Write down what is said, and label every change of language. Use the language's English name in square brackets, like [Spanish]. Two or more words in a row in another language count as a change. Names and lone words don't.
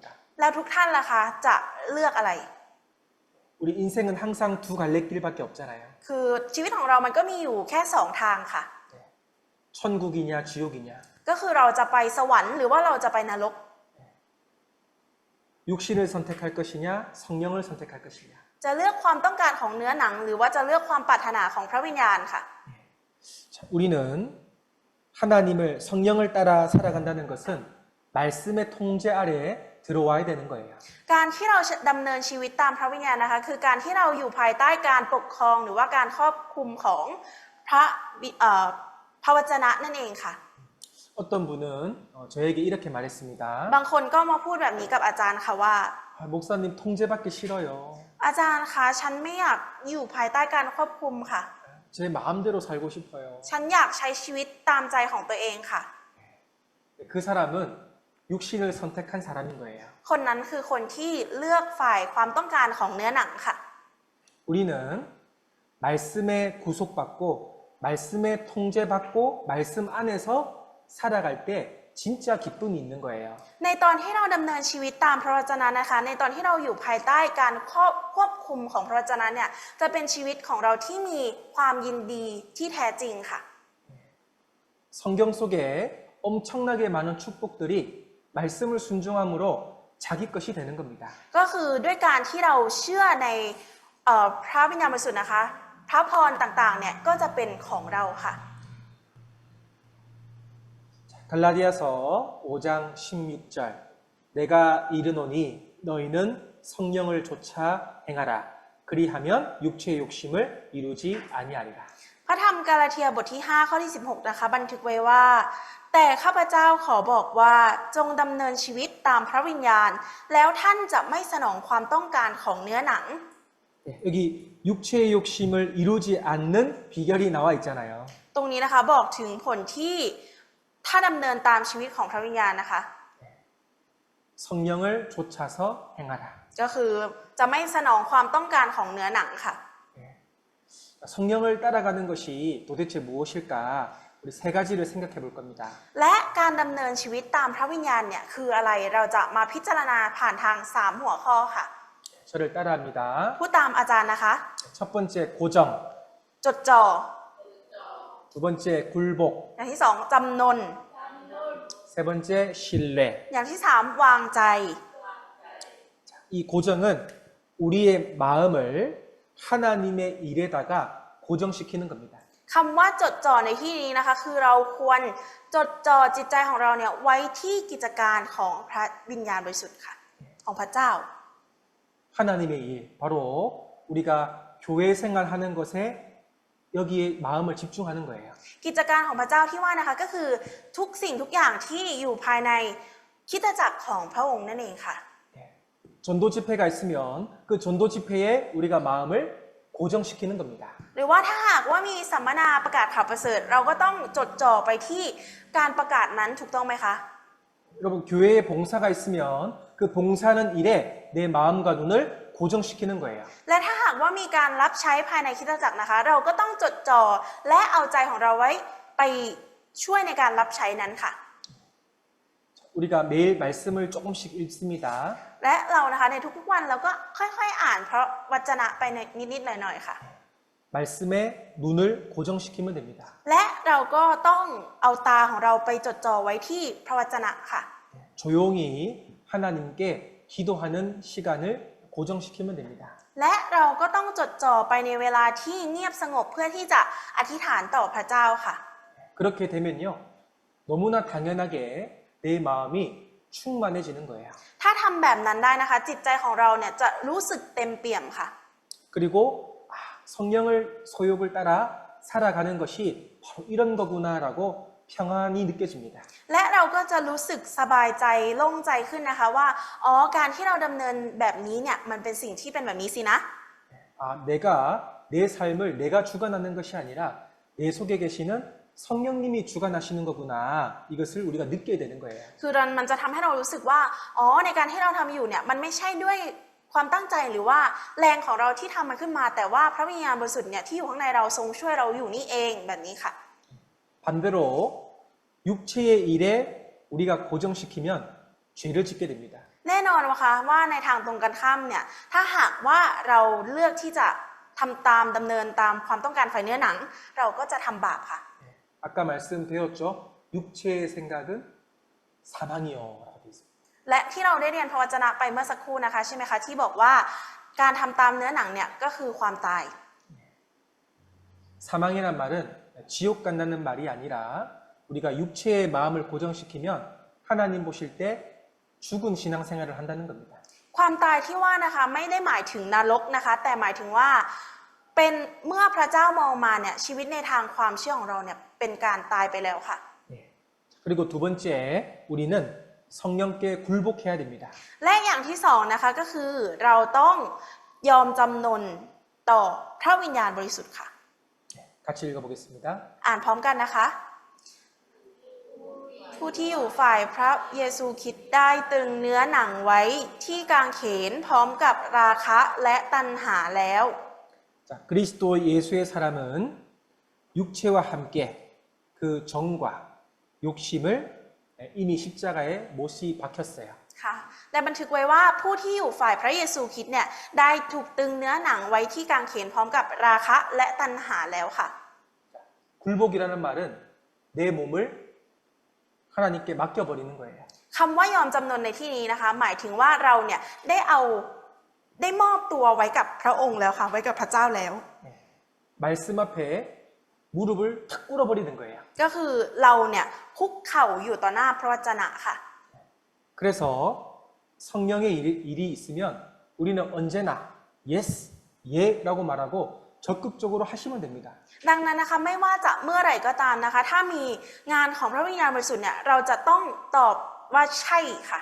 [Thai] แล้วทุกท่านล่ะคะจะเลือกอะไร [Korean] 우리 인생은 항상 두 갈래 길밖에 없잖아요. [Thai] คือชีวิตของเรามันก็มีอยู่แค่ 2 ทางค่ะ [Korean] 천국이냐 지옥이냐. [Thai] ก็คือเราจะไปสวรรค์หรือว่าเราจะไปนรก [Korean] 육신을 선택할 것이냐 성령을 선택할 것이냐. [Thai] จะเลือกความต้องการของเนื้อหนัง หรือว่าจะเลือกความปรารถนาของพระวิญญาณค่ะ [Korean] 자, 우리는 하나님을 성령을 따라 살아간다는 것은 말씀의 통제 아래에 들어와야 되는 거예요. [Thai] การที่เราดำเนินชีวิตตามพระวิญญาณนะคะคือการที่เราอยู่ภายใต้การปกครองหรือว่าการครอบคุมของพระวจนะนั่นเองค่ะ [Korean] 어떤 분은 저에게 이렇게 말했습니다. [Thai] บางคนก็มาพูดแบบนี้กับอาจารย์ค่ะว่า [Korean] 목사님 통제받기 싫어요. [Thai] อาจารย์คะฉันไม่อยากอยู่ภายใต้การควบคุมค่ะ [Korean] 제 마음대로 살고 싶어요. [Thai] ฉันอยากใช้ชีวิตตามใจของตัวเองค่ะ [Korean] 그 사람은 육신을 선택한 사람인 거예요. [Thai] คนนั้นคือคนที่เลือกฝ่ายความต้องการของเนื้อหนังค่ะ [Korean] 우리는 말씀에 구속받고 말씀에 통제받고 말씀 안에서 살아갈 때 진짜 기쁨이 있는 거예요. [Thai] ในตอนที่เราดำเนินชีวิตตามพระวจนะนะคะ ในตอนที่เราอยู่ภายใต้การควบคุมของพระวจนะเนี่ยจะเป็นชีวิตของเราที่มีความยินดีที่แท้จริงค่ะ [Korean] 성경 속에 엄청나게 많은 축복들이 말씀을 순종함으로 자기 것이 되는 겁니다. [Thai] ก็คือด้วยการที่เราเชื่อในพระวิญญาณบริสุทธิ์นะคะพระพรต่างๆเนี่ยก็จะเป็นของเราค่ะ [Korean] 갈라디아서 5장 16절 내가 이르노니 너희는 성령을 좇아 행하라 그리하면 육체의 욕심을 이루지 아니하리라. [Thai] พระธรรมกาลาเทียบทที่ 5 ข้อที่ 16 นะคะบันทึกไว้ว่าแต่ข้าพเจ้าขอบอกว่าจงดำเนินชีวิตตามพระวิญญาณแล้วท่านจะไม่สนองความต้องการของเนื้อหนัง [Korean] 여기 육체의 욕심을 이루지 않는 비결이 나와 있잖아요. [Thai] ตรงนี้นะคะบอกถึงผลที่ถ้าดำเนินตามชีวิตของพระวิญญาณนะคะ [Korean] 성령을 좇아서 행하라. [Thai] ก็คือจะไม่สนองความต้องการของเนื้อหนังค่ะ [Korean] 성령을 따라가는 것이 도대체 무엇일까? 우리 세 가지를 생각해 볼 겁니다. [Thai] และการดำเนินชีวิตตามพระวิญญาณเนี่ยคืออะไรเราจะมาพิจารณาผ่านทาง 3 หัวข้อค่ะ [Korean] 저를 따라합니다. [Thai] พูดตามอาจารย์นะคะ [Korean] 첫 번째 고정, [Thai] จดจ่อ [Korean] 두 번째 굴복, [Thai] อย่างที่ 2 จำนน [Korean] 세 번째 신뢰. [Thai] อย่างที่ 3 วางใจ [Korean] 이 고정은 우리의 마음을 하나님의 일에다가 고정시키는 겁니다. [Thai] คำว่าจดจ่อในที่นี้นะคะคือเราควรจดจ่อจิตใจของเราเนี่ยไว้ที่กิจการของพระวิญญาณบริสุทธิ์ค่ะของพระเจ้า [Korean] 하나님의 일, 바로 우리가 교회 생활하는 것에 여기에 마음을 집중하는 거예요. [Thai] กิจการของพระเจ้าที่ว่านะคะก็คือทุกสิ่งทุกอย่างที่อยู่ภายในคริสตจักรของพระองค์นั่นเองค่ะ [Korean] 전도 집회가 있으면 그 전도 집회에 우리가 마음을 고정시키는 겁니다. [Thai] หรือว่าถ้าหากว่ามีสัมมนาประกาศข่าวประเสริฐเราก็ต้องจดจ่อไปที่การประกาศนั้นถูกต้องไหมคะ [Korean] 여러분 교회에 봉사가 있으면 그 봉사하는 일에 내 마음과 눈을 고정시키는 거예요. [Thai] และถ้าหากว่ามีการรับใช้ภายในคริสตจักรนะคะ เราก็ต้องจดจ่อและเอาใจของเราไว้ไปช่วยในการรับใช้นั้นค่ะ [Korean] 우리가 매일 말씀을 조금씩 읽습니다. [Thai] และเรานะคะในทุกๆวันเราก็ค่อยๆอ่านเพราะวจนะไปนิดๆหน่อยๆค่ะ [Korean] 말씀에 눈을 고정시키면 됩니다. [Thai] และเราก็ต้องเอาตาของเราไปจดจ่อไว้ที่พระวจนะค่ะ [Korean] 조용히 하나님께 기도하는 시간을 고정시키면 됩니다. [Thai] และเราก็ต้องจดจ่อไปในเวลาที่เงียบสงบเพื่อที่จะอธิษฐานต่อพระเจ้าค่ะ [Korean] 그렇게 되면요. 너무나 당연하게 내 마음이 충만해지는 거예요. [Thai] ถ้าทำแบบนั้นได้นะคะ จิตใจของเราเนี่ยจะรู้สึกเต็มเปี่ยมค่ะ [Korean] 그리고 성령을 소욕을 따라 살아가는 것이 바로 이런 거구나라고 평안이 느껴집니다. [Thai] และเราก็จะรู้สึกสบายใจโล่งใจขึ้นนะคะว่าอ๋อการที่เราดำเนินแบบนี้เนี่ยมันเป็นสิ่งที่เป็นแบบนี้สินะ [Korean] 내가 내 삶을 내가 주관하는 것이 아니라 내 속에 계시는 성령님이 주관하시는 거구나. 이것을 우리가 느껴야 되는 거예요. [Thai] คือมันจะทำให้เรารู้สึกว่าอ๋อในการที่เราทำอยู่เนี่ยมันไม่ใช่ด้วยความตั้งใจหรือว่าแรงของเราที่ทำมันขึ้นมาแต่ว่าพระวิญญาณบริสุทธิ์เนี่ยที่อยู่ข้างในเราทรงช่วยเราอยู่นี่เองแบบนี้ค่ะ [Korean] 반대로 육체의 일에 우리가 고정시키면 죄를 짓게 됩니다. [Thai] แน่นอนนะคะว่าในทางตรงกันข้ามเนี่ยถ้าหากว่าเราเลือกที่จะทำตามดำเนินตามความต้องการฝ่ายเนื้อหนัง เราก็จะทำบาปค่ะ [Korean] 아까 말씀드렸죠. 육체의 생각은 사망이요. 라고 되어 있습니다. [Thai] และที่เราได้เรียนพระวจนะไปเมื่อสักครู่นะคะใช่ไหมคะที่บอกว่าการทำตามเนื้อหนังเนี่ยก็คือความตาย [Korean] 사망이란 말은 지옥 간다는 말이 아니라 우리가 육체의 마음을 고정시키면 하나님 보실 때 죽은 신앙생활을 한다는 겁니다. [Thai] ความตายที่ว่านะคะไม่ได้หมายถึงนรกนะคะแต่หมายถึงว่าเป็นเมื่อพระเจ้ามองมาเนี่ยชีวิตในทางความเชื่อของเราเนี่ยเป็นการตายไปแล้วค่ะ [Korean] 그리고 두 번째 우리는 성령께 굴복해야 됩니다. [Thai] และอย่างที่สองนะคะก็คือเราต้องยอมจำนนต่อพระวิญญาณบริสุทธิ์ค่ะ [Korean] 같이 읽어보겠습니다. [Thai] อ่านพร้อมกันนะคะผู้ที่อยู่ฝ่ายพระเยซูคริสต์ได้ตรึงเนื้อหนังไว้ที่กางเขนพร้อมกับราคะและตัณหาแล้ว [Korean] 자, 그리스도 예수의 사람은 육체와 함께 그 정과 욕심을 이미 십자가에 못이 박혔어요. [Thai] ค่ะและบันทึกไว้ว่าผู้ที่อยู่ฝ่ายพระเยซูคริสต์เนี่ยได้ถูกตึงเนื้อหนังไว้ที่กางเขนพร้อมกับราคะและตัณหาแล้วค่ะ [Korean] 굴복이라는 말은 내 몸을 하나님께 맡겨버리는 거예요. [Thai] คำว่ายอมจำนนในที่นี้นะคะหมายถึงว่าเราเนี่ยได้มอบตัวไว้กับพระองค์แล้วค่ะไว้กับพระเจ้าแล้ว [Korean] 말씀 앞에 무릎을 탁 꿇어버리는 거예요. [Thai] ก็คือเราเนี่ยคุกเข่าอยู่ต่อหน้าพระวจนะค่ะ [Korean] 그래서 성령의 일이 있으면 우리는 언제나 yes, 예라고 말하고 적극적으로 하시면 됩니다. [Thai] ดังนั้นนะคะไม่ว่าจะเมื่อไหร่ก็ตามนะคะถ้ามีงานของพระวิญญาณบริสุทธิ์เนี่ยเราจะต้องตอบว่าใช่ค่ะ